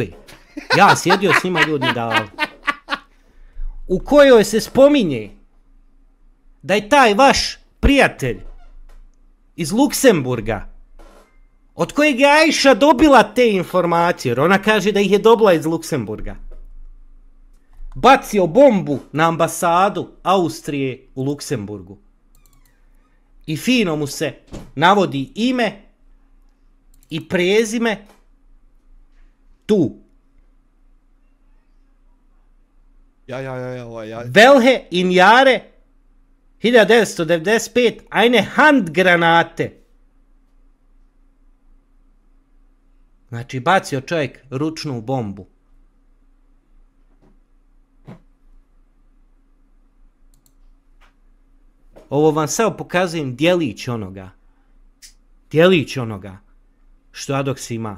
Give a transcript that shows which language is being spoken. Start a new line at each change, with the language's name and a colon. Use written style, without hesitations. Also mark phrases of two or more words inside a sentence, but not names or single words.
Bosnian: Ja sjedio s njima ljudi davali. U kojoj se spominje da je taj vaš prijatelj iz Luksemburga, od kojeg je Ajša dobila te informacije, jer ona kaže da ih je dobila iz Luksemburga, bacio bombu na ambasadu Austrije u Luksemburgu. I fino mu se navodi ime i prezime tu.
German: Ja. Welche in Jahre 1995 eine Handgranate.
Bosnian: Znači, bacio čovjek ručnu bombu. Ovo vam samo pokazujem djelić onoga što Adox ima.